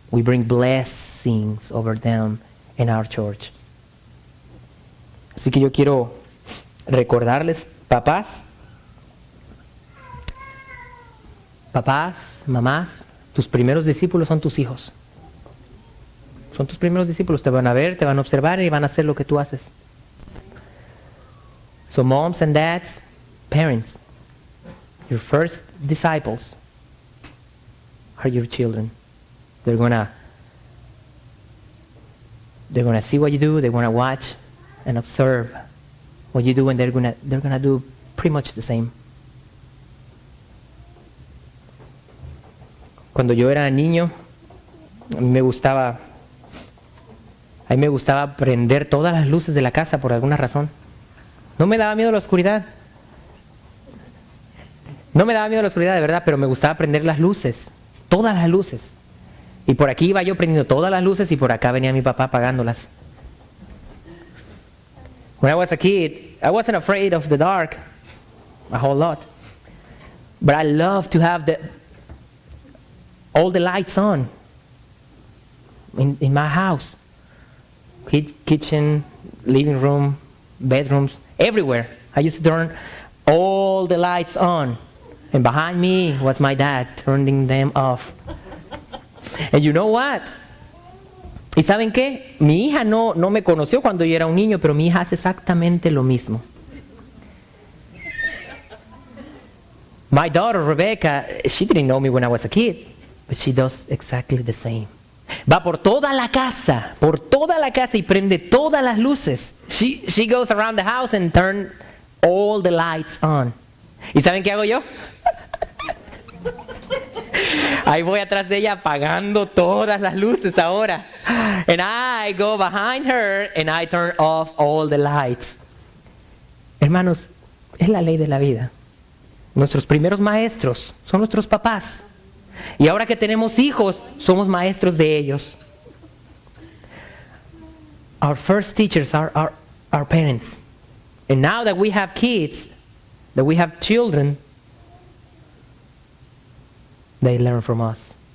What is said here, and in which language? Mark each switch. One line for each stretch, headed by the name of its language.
English: We bring blessings over them in our church.
Spanish: Así que yo quiero recordarles, papás, mamás, tus primeros discípulos son tus hijos. Son tus primeros discípulos. Te van a ver, te van a observar y van a hacer lo que tú haces.
English: So moms and dads, parents, your first disciples are your children. They're gonna see what you do. They're gonna watch and observe what you do, and they're gonna do pretty much the same.
Spanish: Cuando yo era niño, a mí me gustaba prender todas las luces de la casa por alguna razón. No me daba miedo la oscuridad. No me daba miedo la oscuridad, de verdad, pero me gustaba prender las luces, todas las luces. Y por aquí iba yo prendiendo todas las luces y por acá venía mi papá apagándolas.
English: When I was a kid, I wasn't afraid of the dark a whole lot. But I loved to have all the lights on in my house. Kitchen, living room, bedrooms, everywhere. I used to turn all the lights on. And behind me was my dad turning them off. And you know what?
Spanish: ¿Y saben qué? Mi hija no me conoció cuando yo era un niño, pero mi hija hace exactamente lo mismo.
English: My daughter, Rebecca, she didn't know me when I was a kid, but she does exactly the same.
Spanish: Va por toda la casa y prende todas las luces.
English: She goes around the house and turn all the lights on.
Spanish: ¿Y saben qué hago yo? Ahí voy atrás de ella apagando todas las luces ahora.
English: And I go behind her and I turn off all the lights.
Spanish: Hermanos, es la ley de la vida. Nuestros primeros maestros son nuestros papás. Y ahora que tenemos hijos, somos maestros de ellos.
English: Our first teachers are our parents. And now that we have kids, that we have children, they learn from us.